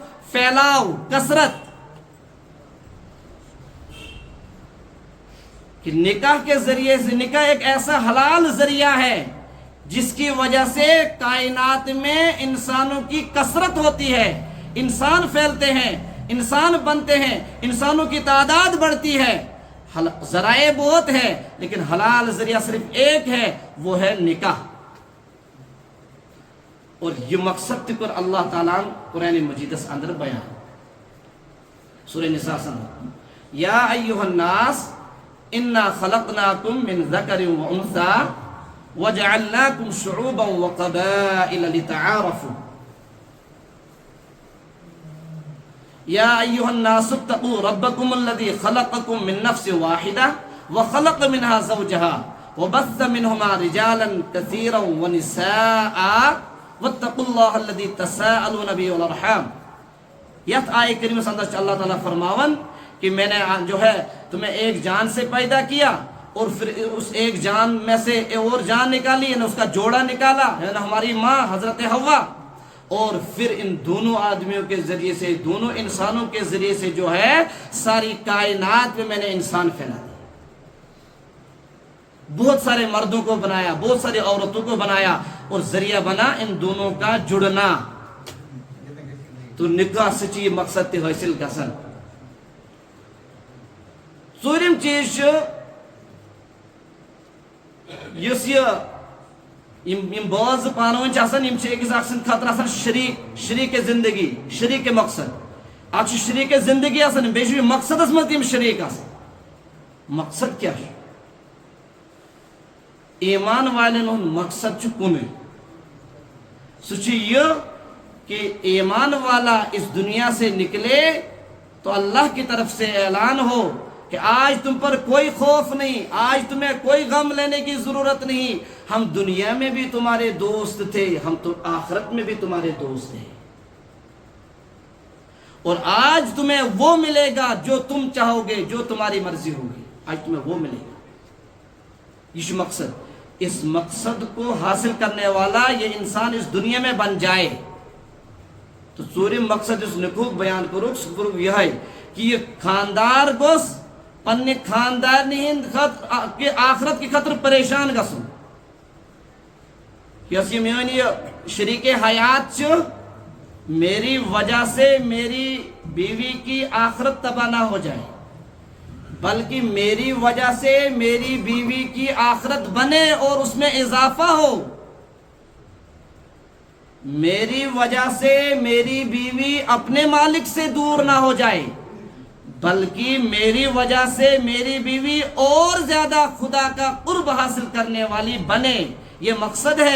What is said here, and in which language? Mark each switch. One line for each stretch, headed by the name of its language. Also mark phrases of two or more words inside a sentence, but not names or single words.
Urdu: پھیلاو کثرت کہ نکاح کے ذریعے سے، نکاح ایک ایسا حلال ذریعہ ہے جس کی وجہ سے کائنات میں انسانوں کی کثرت ہوتی ہے، انسان پھیلتے ہیں، انسان بنتے ہیں، انسانوں کی تعداد بڑھتی ہے۔ ذرائع بہت ہے لیکن حلال ذریعہ صرف ایک ہے، وہ ہے نکاح۔ اور یہ مقصد پر اللہ تعالیٰ قرآن مجید اندر بیان سورہ نساء سن
Arabic: یا ایھا الناس انا خلقناکم من ذکر و انثی وجعلناکم شعوبا وقبائل لتعارفوا یا ایھا الناس اتقوا ربکم الذی خلقکم من نفس واحدہ وخلق منها زوجها وبث منهما رجالا كثيرا ونساء واتقوا اللہ الذی تساءلون به والارحام۔
Urdu: یہ آیت کریمہ سے اندر اللہ تعالیٰ فرماون کہ میں نے جو ہے تمہیں ایک جان سے پیدا کیا اور پھر اس ایک جان میں سے اور جان نکالی، یعنی اس کا جوڑا نکالا، یعنی ہماری ماں حضرت حوا، اور پھر ان دونوں آدمیوں کے ذریعے سے، دونوں انسانوں کے ذریعے سے جو ہے ساری کائنات میں نے انسان پھیلا دیا، بہت سارے مردوں کو بنایا، بہت ساری عورتوں کو بنایا، اور ذریعہ بنا ان دونوں کا جڑنا۔
Kashmiri: تو نکاح سچی مقصد تے حاصل گژھن۔ ژوٗرِم چیز چھُ یُس یِم باز پانہٕ ؤنۍ چھِ آسان، یِم چھِ أکِس اکھ سٕنٛدِ خٲطرٕ آسان شریٖک زندگی، شریٖک مقصد۔ اکھ چھُ شریٖک زندگی آسان، بیٚیہِ چھُ یہِ مقصدس منٛز تِم شریٖک آسان۔ مقصد کیٛاہ چھُ؟ ایمان والٮ۪ن ہُنٛد مقصد چھُ کُنُے، سُہ چھُ یہِ کہ
Urdu: ایمان والا اس دنیا سے نکلے تو اللہ کی طرف سے اعلان ہو کہ آج تم پر کوئی خوف نہیں، آج تمہیں کوئی غم لینے کی ضرورت نہیں، ہم دنیا میں بھی تمہارے دوست تھے، ہم تو آخرت میں بھی تمہارے دوست ہیں، اور آج تمہیں وہ ملے گا جو تم چاہو گے، جو تمہاری مرضی ہوگی، آج تمہیں وہ ملے گا۔ یہ مقصد، اس مقصد کو حاصل کرنے والا یہ انسان اس دنیا میں بن جائے تو
Kashmiri: ژوٗرِم مقصد اس نکوک بیان کروک سہ کروک یہ کہ یہ خاندار گوس پنہ خاندارنی ہند آخرت کی خاطر پریشان گژھُن۔ یۄس یہ میٲنۍ یہ شریک حیات چھُ،
Urdu: میری وجہ سے میری بیوی کی آخرت تباہ نہ ہو جائے، بلکہ میری وجہ سے میری بیوی کی آخرت بنے اور اس میں اضافہ ہو، میری وجہ سے میری بیوی اپنے مالک سے دور نہ ہو جائے، بلکہ میری وجہ سے میری بیوی اور زیادہ خدا کا قرب حاصل کرنے والی بنے، یہ مقصد ہے۔